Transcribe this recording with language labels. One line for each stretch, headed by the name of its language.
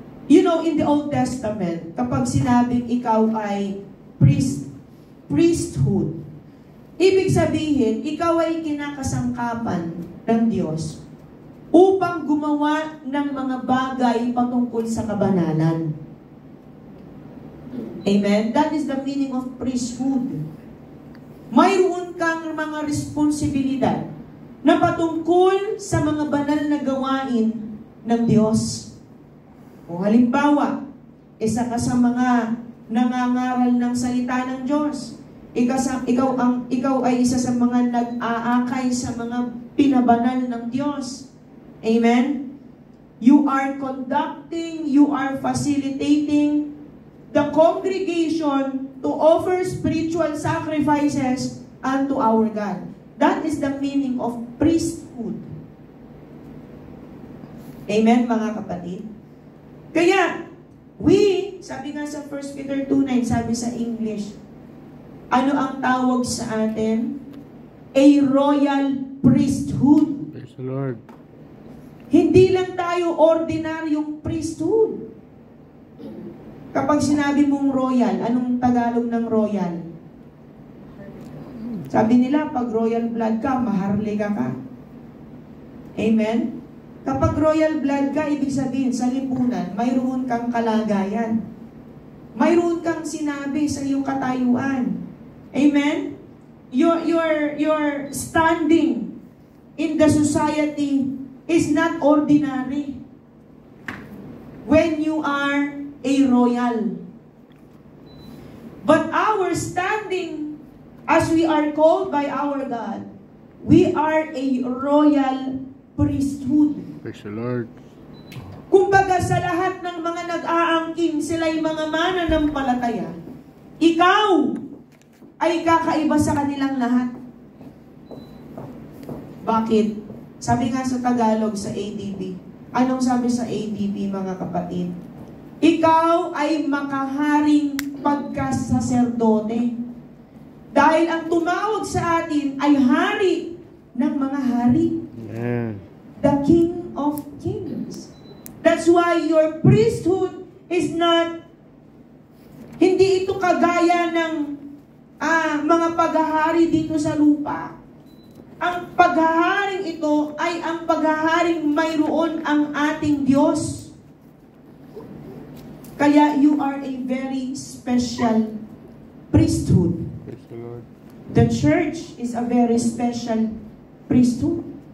English: You know,
Filipino: in the Old Testament, kapag sinabing ikaw ay priesthood, ibig sabihin, ikaw ay kinakasangkapan ng Diyos upang gumawa ng mga bagay patungkol sa kabanalan. Amen?
English: That is the meaning of priesthood.
Filipino: Mayroon kang mga responsibilidad na patungkol sa mga banal na gawain ng Diyos. O halimbawa, isa ka sa mga nangangaral ng salita ng Diyos. Ikaw ay isa sa mga nag-aakay sa mga pinabanal ng Diyos. Amen?
English: You are conducting, you are facilitating the congregation to offer spiritual sacrifices unto our God. That is the meaning of priesthood.
Filipino: Amen, mga kapatid? Kaya, sabi nga sa 1 Peter 2:9, sabi sa English, ano ang tawag sa atin?
English: A royal priesthood. Praise the Lord.
Filipino: Hindi lang tayo ordinaryong priesthood. Kapag sinabi mong royal, anong Tagalog ng royal? Sabi nila, pag royal blood ka, maharlika ka. Amen? Kapag royal blood ka, ibig sabihin, sa lipunan, mayroon kang kalagayan. Mayroon kang sinabi sa iyong katayuan. Amen?
English: Your standing in the society is not ordinary. When you are a royal. But our standing, as we are called by our God, we are a royal priesthood. Praise the Lord.
Filipino: Kumbaga sa lahat ng mga nag-aangking, sila'y mga mananampalataya, ikaw ay kakaiba sa kanilang lahat. Bakit? Sabi nga sa Tagalog, sa ADB. Anong sabi sa ADB, mga kapatid? Ikaw ay makaharing pagkasaserdote. Dahil ang tumawag sa atin ay hari ng mga hari. Amen.
English: The King of Kings. That's why your priesthood is not,
Filipino: hindi ito kagaya ng mga paghahari dito sa lupa. Ang paghaharing ito ay ang paghaharing mayroon ang ating Diyos. Kaya
English: you are a very special priesthood. Praise the Lord. The church is a very special priesthood.